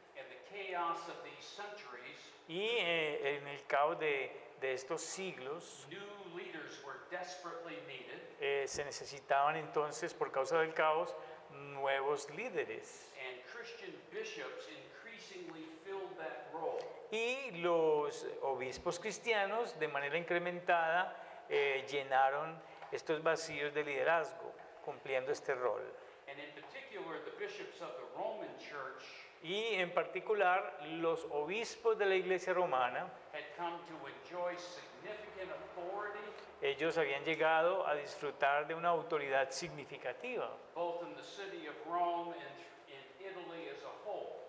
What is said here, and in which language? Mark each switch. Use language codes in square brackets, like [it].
[en] In the chaos of these centuries, [es] Y en el caos de estos siglos, [en] new leaders were desperately needed, [es] se necesitaban entonces, por causa del caos, nuevos líderes. [en] and Christian bishops increasingly filled that role. [es] Y los obispos cristianos, de manera incrementada, llenaron estos vacíos de liderazgo, cumpliendo este rol. [en] And in particular, the bishops of the Roman Church [es] Y en particular, los obispos de la Iglesia romana, [en] had come to enjoy significant authority [es] ellos habían llegado a disfrutar de una autoridad significativa [en] both in the city of Rome and in Italy as a whole.